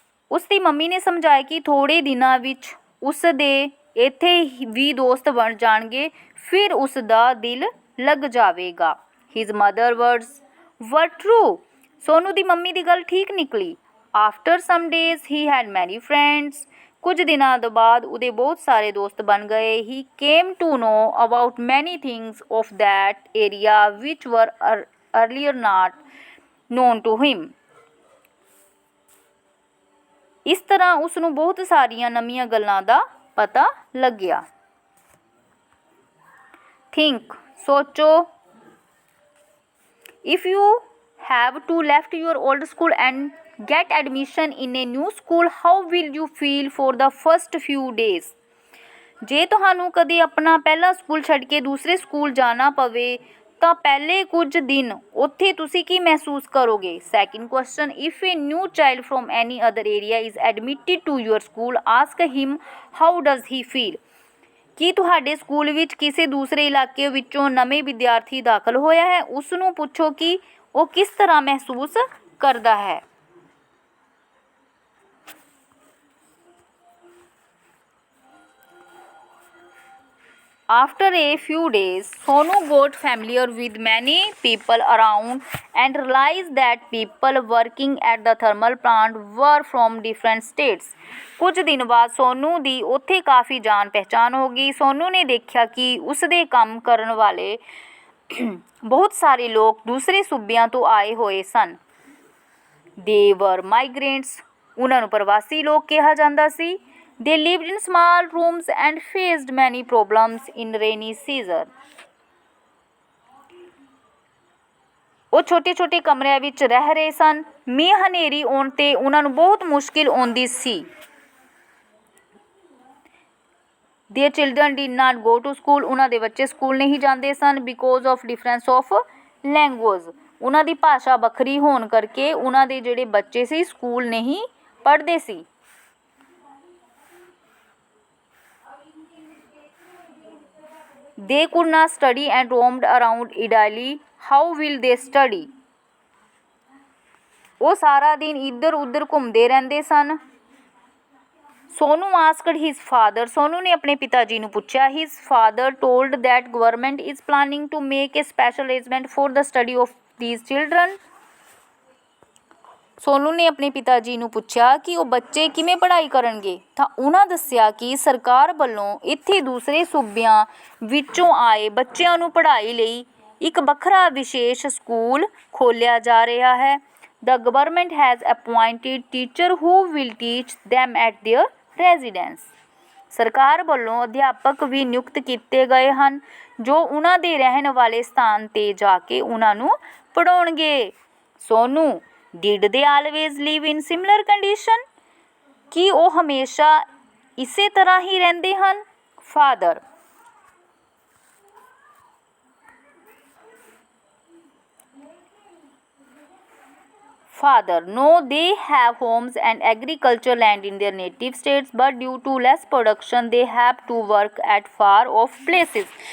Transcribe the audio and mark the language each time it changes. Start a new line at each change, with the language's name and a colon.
Punjabi: ਉਸ ਦੀ ਮੰਮੀ ਨੇ ਸਮਝਾਇਆ ਕਿ ਥੋੜੇ ਦਿਨਾਂ ਵਿੱਚ ਉਸ ਦੇ ਇੱਥੇ ਵੀ ਦੋਸਤ ਬਣ ਜਾਣਗੇ, ਫਿਰ ਉਸ ਦਾ ਦਿਲ ਲੱਗ ਜਾਵੇਗਾ.
English: His mother words were true.
Punjabi: Sonu ਦੀ mummy ਦੀ ਗੱਲ ਠੀਕ ਨਿਕਲੀ.
English: After some days he had many friends.
Punjabi: ਕੁਝ ਦਿਨਾਂ ਤੋਂ ਬਾਅਦ ਉਹਦੇ ਬਹੁਤ ਸਾਰੇ ਦੋਸਤ ਬਣ ਗਏ.
English: He came to know about many things of that area which were earlier not known to him.
Punjabi: ਇਸ ਤਰ੍ਹਾਂ ਉਸ ਨੂੰ ਬਹੁਤ ਸਾਰੀਆਂ ਨਵੀਆਂ ਗੱਲਾਂ ਦਾ ਪਤਾ ਲੱਗਿਆ.
English: Think,
Punjabi: ਸੋਚੋ.
English: If you have to left your old school and get admission in a new school, how will you feel for the first few days?
Punjabi: ਜੇ ਤੁਹਾਨੂੰ ਕਦੇ ਆਪਣਾ ਪਹਿਲਾ ਸਕੂਲ ਛੱਡ ਕੇ ਦੂਸਰੇ ਸਕੂਲ ਜਾਣਾ ਪਵੇ ਤਾਂ ਪਹਿਲੇ ਕੁਝ ਦਿਨ ਉੱਥੇ ਤੁਸੀਂ ਕੀ ਮਹਿਸੂਸ ਕਰੋਗੇ?
English: Second question, if a new child from any other area is admitted to your school, ask him how does he feel?
Punjabi: ਕੀ ਤੁਹਾਡੇ ਸਕੂਲ ਵਿੱਚ ਕਿਸੇ ਦੂਸਰੇ ਇਲਾਕੇ ਵਿੱਚੋਂ ਨਵੇਂ ਵਿਦਿਆਰਥੀ ਦਾਖਲ ਹੋਇਆ ਹੈ? ਉਸ ਨੂੰ ਪੁੱਛੋ ਕਿ ਉਹ ਕਿਸ ਤਰ੍ਹਾਂ ਮਹਿਸੂਸ ਕਰਦਾ ਹੈ.
English: After a few days, Sonu got familiar with many people around and realized that people working at the thermal plant were from different states.
Punjabi: ਕੁਝ ਦਿਨ ਬਾਅਦ ਸੋਨੂ ਦੀ ਉੱਥੇ ਕਾਫੀ ਜਾਣ ਪਹਿਚਾਣ ਹੋ ਗਈ. ਸੋਨੂ ਨੇ ਦੇਖਿਆ ਕਿ ਉਸ ਦੇ ਕੰਮ ਕਰਨ ਵਾਲੇ ਬਹੁਤ ਸਾਰੇ ਲੋਕ ਦੂਸਰੇ ਸੂਬਿਆਂ ਤੋਂ ਆਏ ਹੋਏ ਸਨ.
English: They were migrants.
Punjabi: ਉਹਨਾਂ ਨੂੰ ਪ੍ਰਵਾਸੀ ਲੋਕ ਕਿਹਾ ਜਾਂਦਾ ਸੀ.
English: They lived in small rooms and faced many problems in rainy season.
Punjabi: ਉਹ ਛੋਟੇ-ਛੋਟੇ ਕਮਰਿਆਂ ਵਿੱਚ ਰਹਿ ਰਹੇ ਸਨ. ਮੀਂਹ ਹਨੇਰੀ ਆਉਣ 'ਤੇ ਉਹਨਾਂ ਨੂੰ ਬਹੁਤ ਮੁਸ਼ਕਿਲ ਆਉਂਦੀ ਸੀ.
English: Their children did not go to school.
Punjabi: ਉਹਨਾਂ ਦੇ ਬੱਚੇ ਸਕੂਲ ਨਹੀਂ ਜਾਂਦੇ ਸਨ
English: because of difference of language.
Punjabi: ਉਹਨਾਂ ਦੀ ਭਾਸ਼ਾ ਵੱਖਰੀ ਹੋਣ ਕਰਕੇ ਉਹਨਾਂ ਦੇ ਜਿਹੜੇ ਬੱਚੇ ਸੀ ਸਕੂਲ ਨਹੀਂ ਪੜ੍ਹਦੇ ਸੀ.
English: They could not study and roamed around idly. How will they study?
Punjabi: ਉਹ ਸਾਰਾ ਦਿਨ ਇੱਧਰ ਉੱਧਰ ਘੁੰਮਦੇ ਰਹਿੰਦੇ ਸਨ. Sonu
English: asked his father.
Punjabi: Sonu ਨੇ ਆਪਣੇ ਪਿਤਾ ਜੀ ਨੂੰ ਪੁੱਛਿਆ.
English: His father told that government is planning to make a special arrangement for the study of these children.
Punjabi: Sonu ਨੇ ਆਪਣੇ ਪਿਤਾ ਜੀ ਨੂੰ ਪੁੱਛਿਆ ਕਿ ਉਹ ਬੱਚੇ ਕਿਵੇਂ ਪੜ੍ਹਾਈ ਕਰਨਗੇ, ਤਾਂ ਉਹਨਾਂ ਦੱਸਿਆ ਕਿ ਸਰਕਾਰ ਵੱਲੋਂ ਇੱਥੇ ਦੂਸਰੇ ਸੂਬਿਆਂ ਵਿੱਚੋਂ ਆਏ ਬੱਚਿਆਂ ਨੂੰ ਪੜ੍ਹਾਈ ਲਈ ਇੱਕ ਵੱਖਰਾ ਵਿਸ਼ੇਸ਼ ਸਕੂਲ ਖੋਲ੍ਹਿਆ ਜਾ ਰਿਹਾ ਹੈ.
English: The government has appointed teachers who will teach them at their residence.
Punjabi: ਸਰਕਾਰ ਵੱਲੋਂ ਅਧਿਆਪਕ ਵੀ ਨਿਯੁਕਤ ਕੀਤੇ ਗਏ ਹਨ ਜੋ ਉਹਨਾਂ ਦੇ ਰਹਿਣ ਵਾਲੇ ਸਥਾਨ 'ਤੇ ਜਾ ਕੇ ਉਹਨਾਂ ਨੂੰ ਪੜ੍ਹਾਉਣਗੇ।
English: Sonu, did they always live in similar condition?
Punjabi: ਕੀ ਉਹ ਹਮੇਸ਼ਾ ਇਸੇ ਤਰ੍ਹਾਂ ਹੀ ਰਹਿੰਦੇ ਹਨ?
English: Father, Father, no, they have homes and agricultural land in their native states, but due to less production, they have to work at far off places.